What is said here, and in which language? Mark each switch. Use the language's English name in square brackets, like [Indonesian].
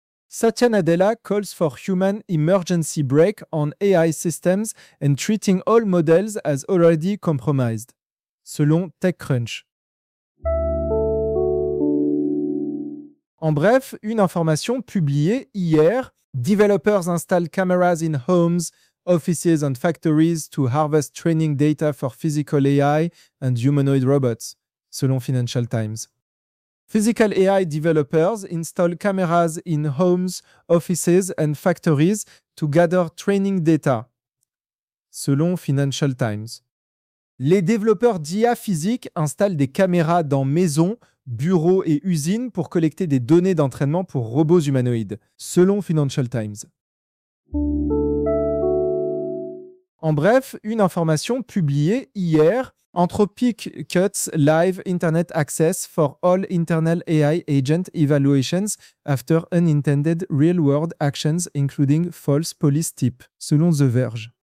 [English] Satya Nadella calls for human emergency brake on AI systems and treating all models as already compromised, [French] selon [English] TechCrunch. [French] En bref, une information publiée hier. [English] Developers install cameras in homes, offices and factories to harvest training data for physical AI and humanoid robots, [French] selon [English] Financial Times. Physical AI developers install cameras in homes, offices and factories to gather training data, [French] selon [English] Financial Times. [French] Les développeurs d'IA physique installent des caméras dans maisons, bureaux et usines pour collecter des données d'entraînement pour robots humanoïdes, selon Financial Times. En bref, une information publiée hier, [English] Anthropic cuts live Internet access for all internal AI agent evaluations after unintended real-world actions including false police tip, [French] selon [English] The Verge.